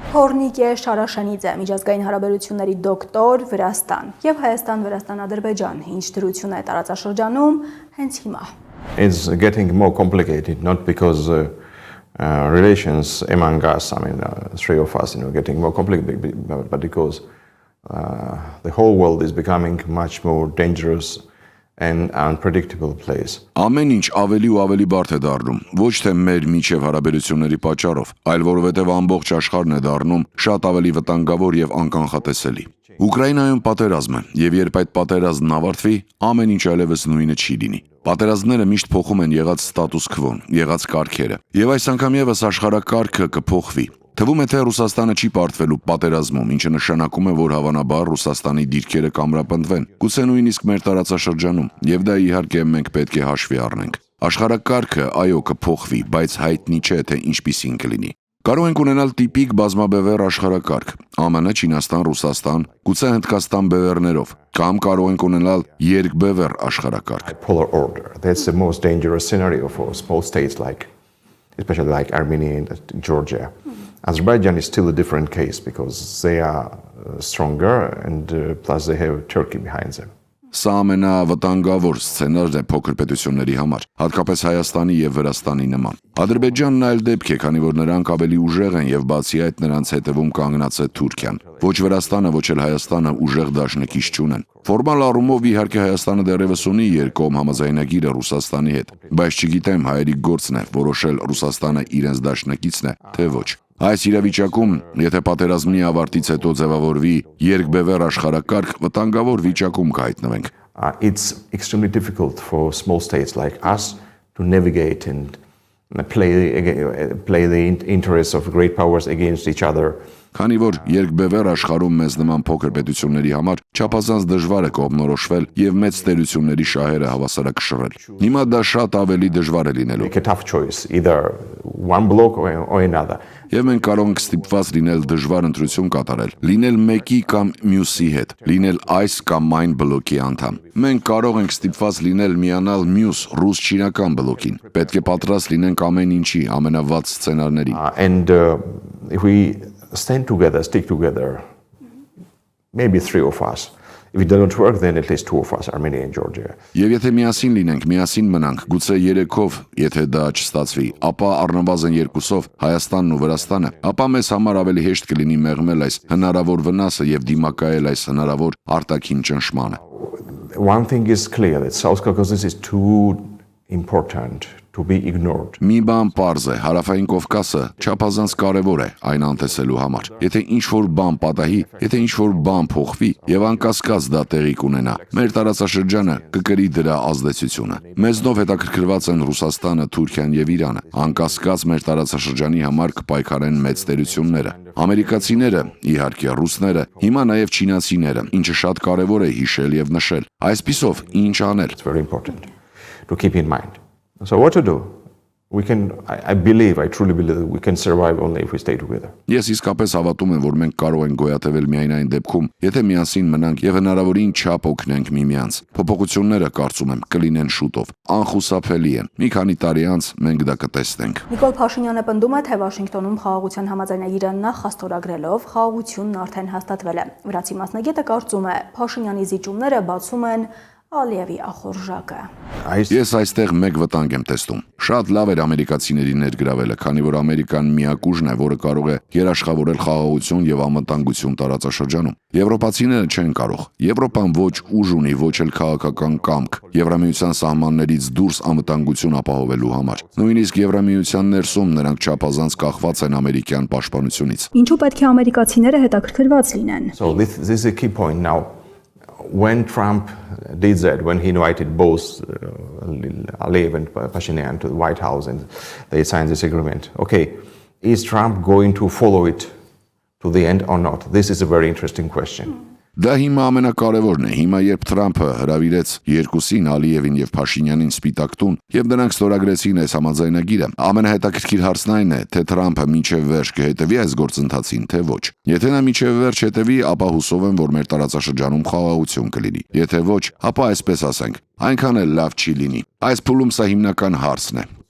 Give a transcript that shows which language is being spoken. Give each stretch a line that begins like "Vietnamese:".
Armenian: Հորնիկե Շարաշանիձե, միջազգային հարաբերությունների դոկտոր, Վրաստան եւ Հայաստան-Վրաստան-Ադրբեջան, ինչ դրություն է տարածաշրջանում հենց հիմա։
English: It's getting more complicated, not because relations among us, three of us, getting more complicated, but because the whole world is becoming much more dangerous and unpredictable place.
Armenian: Ամեն ինչ ավելի ու ավելի բարդ է դառնում, ոչ թե մեր միջև հարաբերությունների պատճառով, այլ որովհետև ամբողջ աշխարհն է դառնում շատ ավելի վտանգավոր եւ անկանխատեսելի։ Ուկրաինայում պատերազմ է, եւ երբ այդ պատերազմն ավարտվի, ամեն ինչ այլևս նույնը չի լինի։ Պատերազմները միշտ փոխում են եղած ստատուս քվոն, եղած կարգերը, եւ այս անգամ եւս աշխարհակարգը կփոխվի։ Թվում է, թե Ռուսաստանը չի պարտվելու պատերազմում, ինչը նշանակում է, որ հավանաբար Ռուսաստանի դիրքերը կամրապնդվեն, գուցե նույնիսկ մեր տարածաշրջանում, եւ դա իհարկե մենք պետք է հաշվի առնենք։ Աշխարհակարգը այո կփոխվի, բայց հայտնի չէ, թե ինչպիսին կլինի։ Կարող ենք ունենալ տիպիկ բազմաբևեռ աշխարհակարգ՝ ԱՄՆ, Չինաստան, Ռուսաստան, գուցե Հնդկաստան բևեռներով, կամ կարող ենք ունենալ երկբևեռ աշխարհակարգ։
English: Polar order. That's the most dangerous scenario for small states especially like Armenia and Georgia. Azerbaijan is still a different case because they are stronger and plus they have Turkey behind them.
Armenian: Սա ամենավտանգավոր սցենարն է փոքր պետությունների համար, հատկապես Հայաստանի եւ Վրաստանի նման։ Ադրբեջանն այլ դեպք է, քանի որ նրանք ավելի ուժեղ են եւ բացի այդ նրանց հետևում կանգնած է Թուրքիան։ Ոչ Վրաստանը, ոչ էլ Հայաստանը ուժեղ դաշնակից չունեն։ Ֆորմալ առումով իհարկե Հայաստանը դեռևս ունի երկկողմ համաձայնագիրը Ռուսաստանի հետ, բայց չգիտեմ հայերի գործն է որոշել Ռուսաստանը իրենց դաշնակիցն է, թե ոչ։ Այս իրավիճակում, եթե պատերազմի ավարտից հետո ձևավորվի երկբևեռ աշխարհակարգ, վտանգավոր վիճակում կհայտնվենք։
English: It's extremely difficult for small states like us to navigate and play the interests of great powers against each other.
Armenian: Քանի որ երկբևեռ աշխարհում մեզ նման փոքր պետությունների համար չափազանց դժվար է կողմնորոշվել եւ մեծ տերությունների շահերը հավասարակշռել։ Հիմա դա շատ ավելի դժվար է լինելու։
English: Make a tough choice, either one block or another.
Armenian: Եվ մենք կարող ենք ստիպված լինել դժվար ընտրություն կատարել, լինել մեկի կամ մյուսի հետ, լինել այս կամ այն բլոկի անդամ։ Մենք կարող ենք ստիպված լինել միանալ մյուս ռուս-չինական բլոկին։ Պետք է պատրաստ լինենք ամեն ինչի, ամենավատ սցենարների։
English: And if we stand together, stick together, maybe three of us. If it doesn't work, then at least two of us, Armenia and Georgia.
Armenian: Եվ եթե միասին լինենք, միասին մնանք, գուցե 3-ով, եթե դա չստացվի, ապա առնվազն 2-ով Հայաստանն ու Վրաստանը, ապա մեզ համար ավելի հեշտ կլինի մեղմել այս հնարավոր վնասը եւ դիմակայել այս հնարավոր արտաքին ճնշմանը։
English: One thing is clear that South Caucasus is too important to be ignored.
Armenian: Մի բան պարզ է, Հարավային Կովկասը չափազանց կարևոր է այն անտեսելու համար։ Եթե ինչ-որ բան պատահի, եթե ինչ-որ բան փոխվի եւ անկասկած դա տեղի կունենա, մեր տարածաշրջանը կկրի դրա ազդեցությունը։ Մեզնով հետաքրքրված են Ռուսաստանը, Թուրքիան եւ Իրանը։ Անկասկած մեր տարածաշրջանի համար կպայքարեն մեծ տերությունները։ Ամերիկացիները, իհարկե ռուսները, հիմա նաեւ չինացիները, ինչը շատ կարևոր է հիշել եւ նշել։ Այսպիսով, ինչ անել։
English: It's very important to keep in mind. So what to do? I truly believe that we can survive only if we stay together.
Armenian: Ես իսկապես հավատում եմ, որ մենք կարող ենք գոյատևել միայն այն դեպքում, եթե միասին մնանք եւ հնարավորին չափ օգնենք միմյանց։ Փոփոխությունները, կարծում եմ, կլինեն շուտով, անխուսափելի են։ Մի քանի տարի անց մենք դա կտեսնենք։ Նիկոլ Փաշինյանը պնդում է, թե Վաշինգտոնում խաղաղության համաձայնագիրը նախաստորագրելով խաղաղությունն արդեն հաստատվել է։ Վրացի մասնագետը կարծում է, Փաշինյանի զիջումները բացում են Ալիևի ախորժակը։ Ես այստեղ մեկ վտանգ եմ տեսնում։ Շատ լավ էր ամերիկացիների ներգրավելը, քանի որ Ամերիկան միակ ուժն է, որը կարող է երաշխավորել խաղաղություն եւ անվտանգություն տարածաշրջանում։ Եվրոպացիները չեն կարող։ Եվրոպան ոչ ուժ ունի, ոչ էլ քաղաքական կամք Եվրամիության սահմաններից դուրս անվտանգություն ապահովելու համար։ Նույնիսկ Եվրամիության ներսում նրանք չափազանց կախված են ամերիկյան պաշտպանությունից։ Ինչու պետք է ամերիկացիները հետաքրքրված լինեն։
English: So this is a key point now. When Trump did that, when he invited both Aliyev and Pashinyan to the White House and they signed this agreement, okay, is Trump going to follow it to the end or not? This is a very interesting question.
Armenian: Դա հիմա ամենակարևորն է։ Հիմա երբ Թրամփը հրավիրեց երկուսին Ալիևին եւ Փաշինյանին Սպիտակ տուն եւ նրանք ստորագրեցին այս համաձայնագիրը, ամենահետաքրքիր հարցն այն է, թե Թրամփը մինչեւ վերջ կհետևի այս գործընթացին, թե ոչ։ Եթե նա մինչեւ վերջ հետևի, ապա հուսով եմ, որ մեր տարածաշրջանում խաղաղություն կլինի։ Եթե ոչ, ապա այսպես ասենք, այնքան էլ լավ չի լինի։ Այս փուլում սա հիմնական հարցն է։